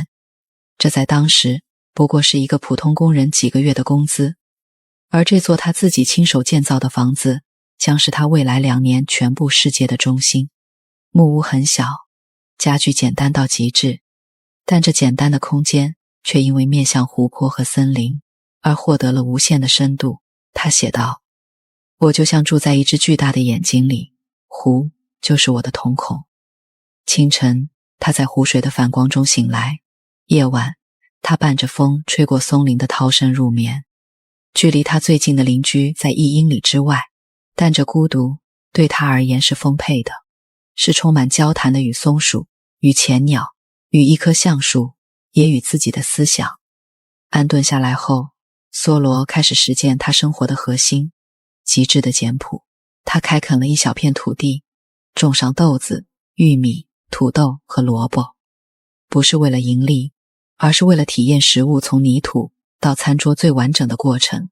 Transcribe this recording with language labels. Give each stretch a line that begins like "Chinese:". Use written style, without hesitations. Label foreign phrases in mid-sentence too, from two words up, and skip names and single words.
Chinese: 這在當時不過是一個普通工人幾個月的工資。而這座他自己親手建造的房子，將是他未來2年全部世界的中心。木屋很小，家具簡單到極致，但這簡單的空間卻因為面向湖泊和森林而獲得了無限的深度。他寫道：我就像住在一隻巨大的眼睛裡，湖就是我的瞳孔。清晨，他在湖水的反光中醒來，夜晚，他伴着風吹過松林的涛聲入眠。距離他最近的鄰居在1英里之外，但這孤獨對他而言是豐沛的，是充滿交談的，與松鼠、與淺鳥、與一棵橡樹，也與自己的思想。安頓下來後，梭羅開始實踐他生活的核心，極致的簡樸。他開墾了一小片土地，種上豆子、玉米、土豆和蘿蔔，不是為了盈利，而是為了體驗食物從泥土到餐桌最完整的過程。